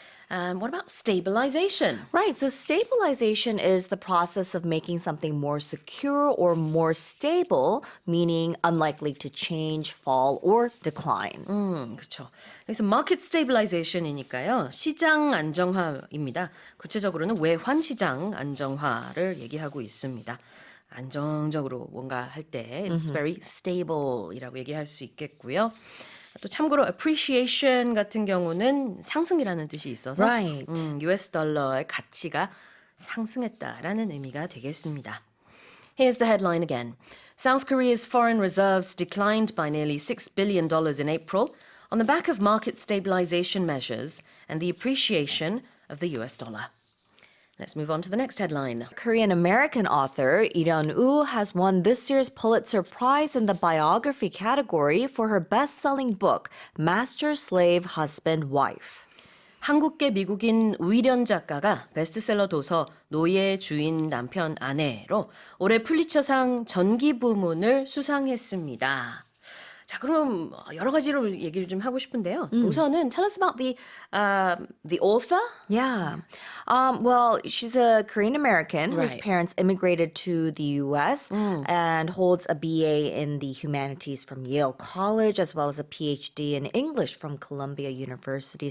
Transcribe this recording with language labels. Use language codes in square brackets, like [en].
[en] What about stabilization? Right. So stabilization is the process of making something more secure or more stable, meaning unlikely to change, fall, or decline. [ko] 그렇죠. 그래서 [en] market stabilization [ko] 이니까요. 시장 안정화입니다. 구체적으로는 외환 시장 안정화를 얘기하고 있습니다. 안정적으로 뭔가 할 때 [en] it's very stable [ko] 이라고 얘기할 수 있겠고요. 또 참고로 appreciation 같은 경우는 상승이라는 뜻이 있어서 [en] Right. [ko] US 달러의 가치가 상승했다라는 의미가 되겠습니다. [en] Here's the headline again. South Korea's foreign reserves declined by nearly $6 billion in April on the back of market stabilization measures and the appreciation of the US dollar. Let's move on to the next headline. Korean-American author Lee Ryun-woo has won this year's Pulitzer Prize in the biography category for her best-selling book, Master, Slave, Husband, Wife. [ko] 한국계 미국인 우일현 작가가 베스트셀러 도서 노예, 주인, 남편, 아내로 올해 풀리처상 전기 부문을 수상했습니다. 자, 그럼 여러 가지로 얘기를 좀 하고 싶은데요. 우선은 [en] tell us about the author. Yeah. Well, she's a Korean American whose Right. parents immigrated to the U.S. And holds a BA in the humanities from Yale College, as well as a PhD in English from Columbia University.